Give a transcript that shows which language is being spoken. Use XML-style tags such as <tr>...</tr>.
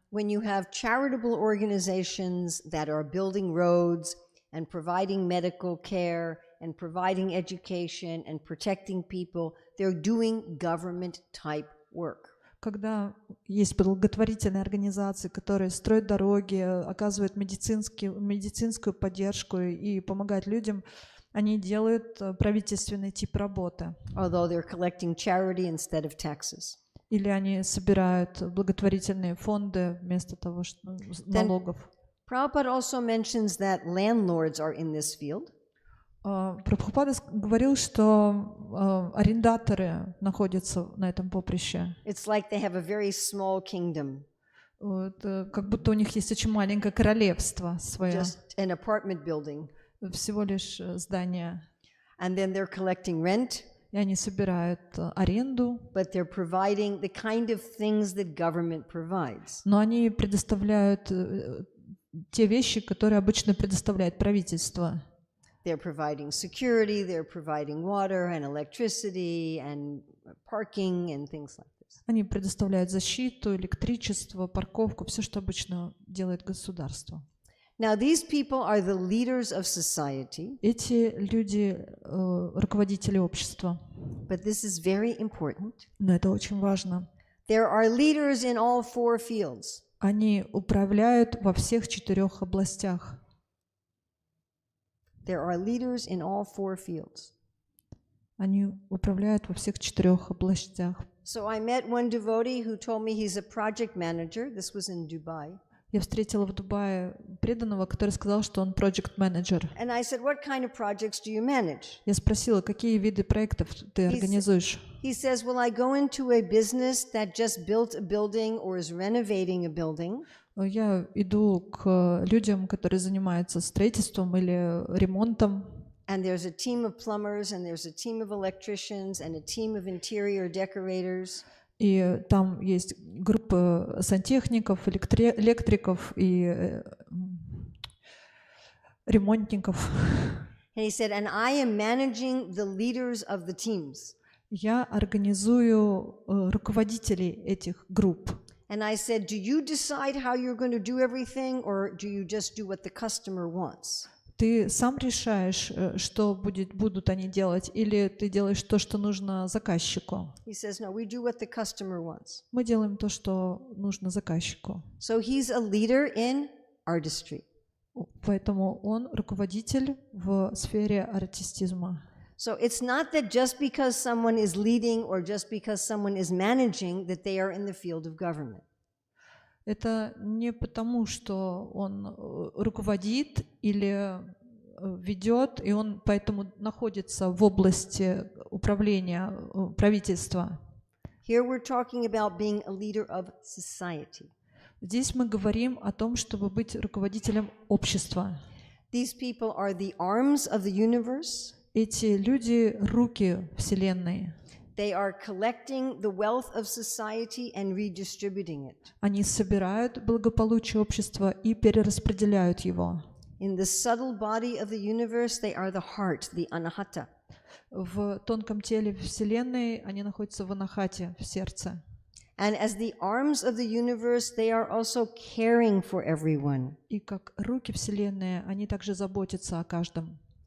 <en>When you have charitable organizations that are building roads and providing medical care and providing education and protecting people, they're doing government-type work.</en> <ru>Когда есть благотворительные организации, которые строят дороги, оказывают медицинскую поддержку и помогают людям, они делают правительственный тип работы.</ru> <en>Although they're collecting charity instead of taxes.</en> <ru>Или они собирают благотворительные фонды вместо того, что налогов.</ru> <en>Prabhupada also mentions that landlords are in this field.</en> <ru>Прабхупада говорил, что арендаторы находятся на этом поприще.</ru> <en>It's like they have a very small kingdom.</en> <ru>Как будто у них есть очень маленькое королевство свое.</ru> <en>Just an apartment building.</en> <ru>Всего лишь здание.</ru> <en>And then they're collecting rent.</en> <ru>И они собирают аренду.</ru> <en>But they're providing the kind of things that government provides.</en> <ru>Но они предоставляют те вещи, которые обычно предоставляет правительство.</ru> <en>They're providing security, they're providing water and electricity and parking and things like this.</en> <ru>Они предоставляют защиту, электричество, парковку, все, что обычно делает государство.</ru> <en>Now these people are the leaders of society.</en> <ru>Эти люди руководители общества.</ru> <en>But this is very important.</en> <ru>Но это очень важно.</ru> <en>There are leaders in all four fields.</en> <ru>Они управляют во всех 4 областях.</ru> <en>There are leaders in all four fields.</en> <ru>Они управляют во всех 4 областях.</ru> <en>So I met one devotee who told me he's a project manager. This was in Dubai.</en> <ru>Я встретила в Дубае преданного, который сказал, что он project-менеджер.</ru> <en>And I said, what kind of projects do you manage?</en> <ru>Я спросила, какие виды проектов ты организуешь?</ru> <en>He says, well, I go into a business that just built a building or is renovating a building.</en> <ru>Я иду к людям, которые занимаются строительством или ремонтом.</ru> <en>And there's a team of plumbers, and there's a team of electricians, and a team of interior decorators.</en> <ru>И там есть группа сантехников, электриков и ремонтников.</ru> <en>And he said, and I am managing the leaders of the teams.</en> <ru>Я организую руководителей этих групп.</ru> <en>And I said, do you decide how you're going to do everything, or do you just do what the customer wants?</en> <ru>Ты сам решаешь, что будут они делать, или ты делаешь то, что нужно заказчику?</ru> <en>He says, no, we do what the customer wants.</en> <ru>Мы делаем то, что нужно заказчику.</ru> <en>So he's a leader in artistry.</en> <ru>Поэтому он руководитель в сфере артистизма.</ru> <en>So it's not that just because someone is leading or just because someone is managing that they are in the field of government.</en> <ru>Это не потому, что он руководит или ведет, и он поэтому находится в области управления правительства.</ru> <en>Here we're talking about being a leader of society.</en> <ru>Здесь мы говорим о том, чтобы быть руководителем общества.</ru> <en>These people are the arms of the universe.</en> <ru>Эти люди — руки Вселенной.</ru> <en>They are collecting the wealth of society and redistributing it.</en> <ru>Они собирают благополучие общества и перераспределяют его.</ru> <en>In the subtle body of the universe, they are the heart, the anahata.</en> <ru>В тонком теле Вселенной они находятся в анахате, в сердце.</ru> <en>And as the arms of the universe, they are also caring for everyone.</en> <ru>И как руки Вселенной, они также заботятся о каждом.</ru>